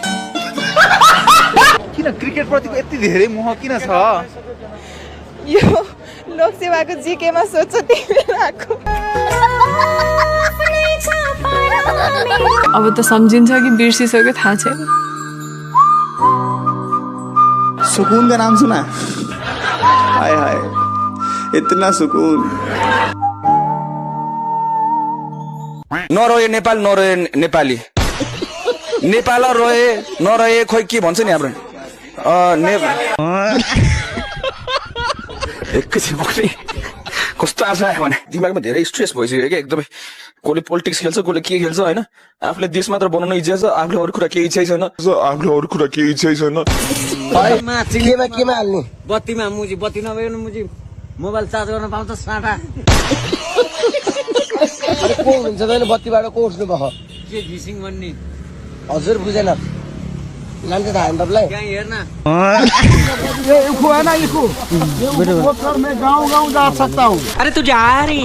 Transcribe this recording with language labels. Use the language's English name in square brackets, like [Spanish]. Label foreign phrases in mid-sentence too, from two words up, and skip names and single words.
[Nepali] किन क्रिकेट प्रतिको यति धेरै मोह किन छ यो लोकसेवाको जीकेमा सोध्छ तिमीले आको अब त सम्झिन्छ कि बिर्सिसक्यो थाहा छैन [Hindi] सुकून का नाम सुना हाय हाय इतना सुकून [Nepali] नरहे नेपाल नरहे नेपाली नेपाल रहे नरहे खोइ के भन्छ नि हाम्रो एकैछिन बक्ने कस्तो आशा आयो भने दिमागमा धेरै स्ट्रेस भइसक्यो क्या एकदमै कसले पोलिटिक्स खेल्छ कसले के खेल्छ होइन आफूले देश मात्र बनाउन इच्छा छ आफूले अरू कुरा केही इच्छा छैन चिल्लेमा केमा हाल्ने बत्तीमा मुजी बत्ती नभए मुजी मोबाइल चार्ज गर्न पाउँछ साटा अरे को हुन्छ त बत्तीबाट को उठ्नु भयो के घिसिङ भन्ने हजुर बुझेन लान्छ त हामी तपाईँलाई कहाँ हेर्न [Hindi] मैं गाँव जा सकता हूँ अरे तू जा रही